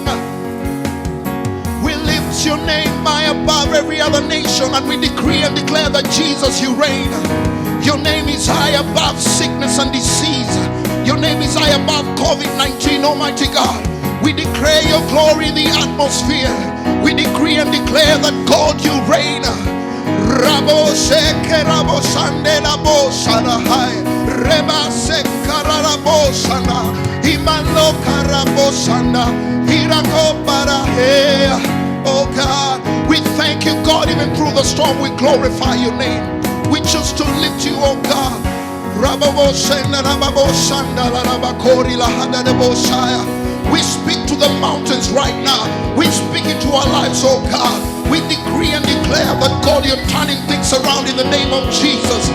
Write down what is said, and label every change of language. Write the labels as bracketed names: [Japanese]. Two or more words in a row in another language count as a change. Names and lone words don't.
[English] We lift Your name high above every other nation, and we decree and declare that Jesus, You reign. Your name is high above sickness and disease. Your name is high above COVID-19, Almighty God. We declare Your glory in the atmosphere. We decree and declare that God, You reign. Rabo sheke rabo shande rabo shadahai reba sekara rabo shanda imalo karabo shanda irako parahe. Oh God, we thank You, God. Even through the storm, we glorify Your name. We choose to lift You, oh God. We speak to the mountains right now. We speak into our lives, oh God. We decree and declare that, God, You're turning things around in the name of Jesus.